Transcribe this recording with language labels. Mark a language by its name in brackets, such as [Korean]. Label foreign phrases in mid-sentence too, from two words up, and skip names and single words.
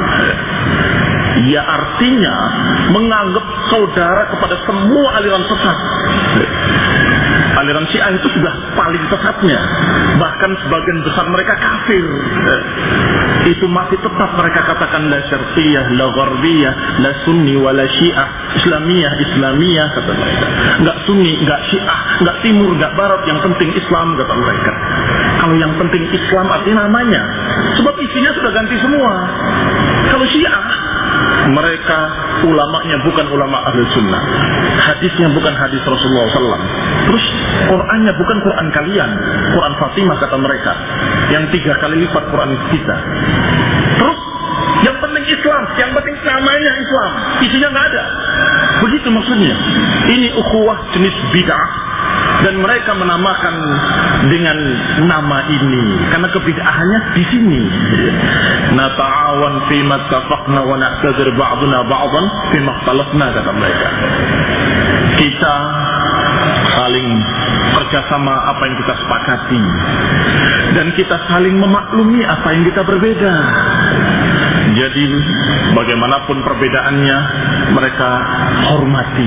[Indonesian] Ya, artinya menganggap saudara kepada semua aliran sesat. aliran Syiah itu sudah paling sesatnya. Bahkan sebagian besar mereka kafir. Itu masih tetap mereka katakan [Arabic] لا شرقية لا غربية لا سني ولا شيعة إسلامية [Indonesian] kata mereka. Enggak sunni, enggak syiah, enggak timur, enggak barat, yang penting Islam kata mereka. Kalau yang penting Islam artinya namanya. Sebab isinya sudah ganti semua. Kalau Syiah, mereka ulamanya bukan ulama ahli sunnah, hadisnya bukan hadis Rasulullah SAW, terus Qurannya bukan Quran kalian, Quran Fatimah kata mereka, yang 3 kali lipat Quran kita. Terus yang penting Islam, yang penting namanya Islam, isinya nggak ada. Begitu maksudnya. Ini ukhuwah jenis bid'ah, dan mereka menamakan dengan nama ini karena kebid'ahannya di sini. [Arabic] نتعاون فيما اتفقنا ونعتذر بعضنا بعضا فيما اختلفنا [Indonesian] kata mereka. Kita saling kerjasama apa yang kita sepakati, dan kita saling memaklumi apa yang kita berbeda. Jadi bagaimanapun perbedaannya, mereka hormati.